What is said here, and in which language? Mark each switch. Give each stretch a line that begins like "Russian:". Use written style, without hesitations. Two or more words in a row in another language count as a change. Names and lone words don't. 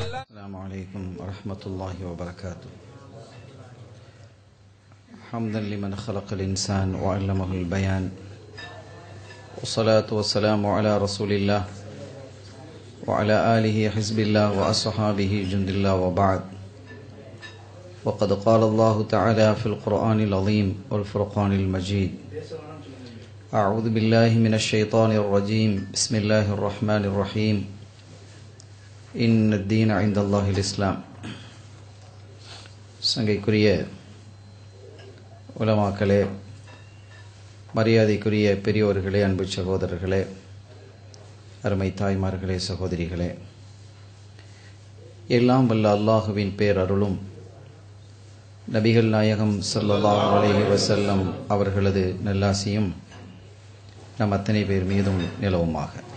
Arabic: السلام عليكم ورحمة الله وبركاته. حمدا لمن خلق الإنسان وعلمه البيان، والصلاة والسلام على رسول الله وعلى آله حزب الله وأصحابه جند الله، وبعد. وقد قال الله تعالى في القرآن العظيم والفرقان المجيد: أعوذ بالله من الشيطان الرجيم، بسم الله الرحمن الرحيم، إن الدين عند الله الإسلام.
Tamil: சங்கைக்குரிய உலமாக்களே, மரியாதைக்குரிய பெரியோர்களே, அன்பு சகோதரர்களே, அருமை தாய்மார்களே, சகோதரிகளே, எல்லாம் வல்ல அல்லாஹுவின் பேரருளும் நபிகள் நாயகம்
Arabic: صلى الله عليه وسلم
Tamil: அவர்களது நல்லாசியும் நம் அத்தனை பேர் மீதும் நிலவுமாக.